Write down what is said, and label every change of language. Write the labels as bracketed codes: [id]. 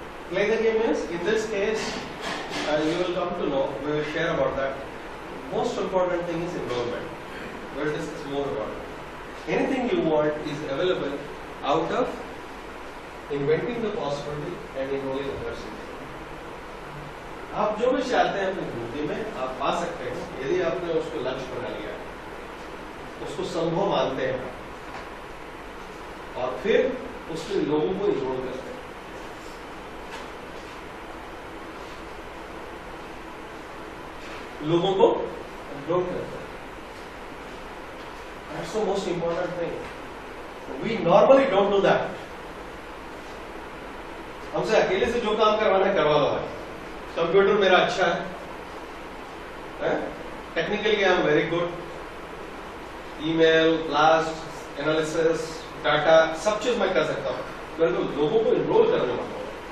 [en] Play the game is, in this case, you will come to know, we will share about that. Most important thing is enrollment. We will discuss more about it. Anything you want is available out of inventing the possibility and enrolling others. [hi] आप जो भी चाहते हैं अपनी जिंदगी में आप पा सकते हैं, यदि आपने उसको लक्ष्य बना लिया, उसको संभव मानते हैं, और फिर उसके लोगों को इन्वॉल्व करते हैं। लोगों को इन्वॉल्व करते हैं। [en] That's the most important thing. We normally don't do that. [hi] हमसे अकेले से जो काम करवाना है करवा लो भाई। कंप्यूटर मेरा अच्छा है, [en] technically I am very good, [hi] email, blast, analysis, data, सब चीज मैं कर सकता हूँ, मेरे को लोगों को इनरोल करने वाला हूँ।